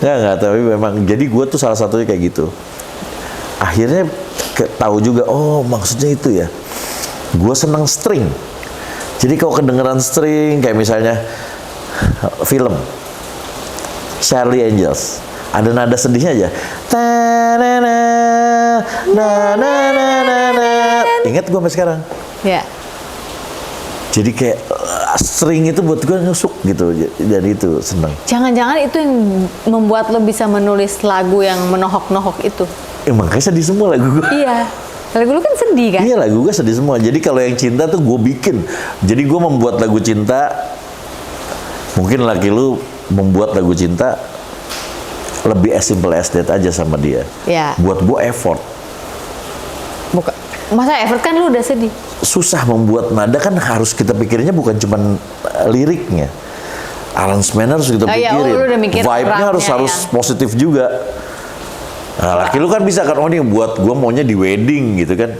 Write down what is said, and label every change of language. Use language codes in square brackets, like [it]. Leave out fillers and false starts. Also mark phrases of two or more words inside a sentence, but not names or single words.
[id] Nggak, tapi memang jadi gue tuh salah satunya kayak gitu. Akhirnya tahu juga, oh maksudnya itu ya. Gue seneng string. Jadi kalau kedengeran string kayak misalnya film Charlie Angels, ada nada sedihnya aja. Ta-na-na, na-na-na-na-na. Ingat gue sampai sekarang. Ya. Jadi kayak string itu buat gue nyusuk gitu. Jadi itu seneng. Jangan-jangan itu yang membuat lo bisa menulis lagu yang menohok-nohok itu. Makanya sedih semua lagu gue. Iya. Lagu lu kan sedih kan? Iya, lagu gue sedih semua. Jadi kalau yang cinta tuh gue bikin. Jadi gue membuat lagu cinta. Mungkin laki lu membuat lagu cinta lebih [en] as simple as that [id] aja sama dia. Iya. Buat gue effort. Bukan. Masa effort kan lu udah sedih. Susah membuat nada kan, harus kita pikirnya bukan cuman liriknya. Aransemen harus kita Oh iya, pikirin. lu udah mikir Vibe-nya orangnya harus positif juga. Nah, laki lu kan bisa kan, oh nih buat gue maunya di wedding gitu kan.